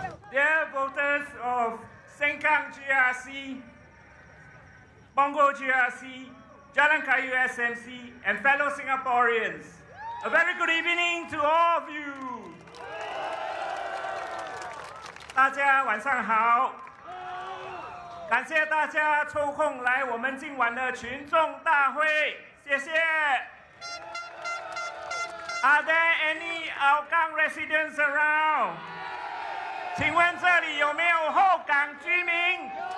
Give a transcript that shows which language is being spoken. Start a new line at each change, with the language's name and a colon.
English: Dear voters of Sengkang GRC, Bongo GRC, Jalan Kayu SMC, and fellow Singaporeans, a very good evening to all of you.
Chinese: 大家晚上好，感谢大家抽空来我们今晚的群众大会，谢谢。
English: Are there any Hougang residents around?
Chinese: 请问这里有没有后港居民？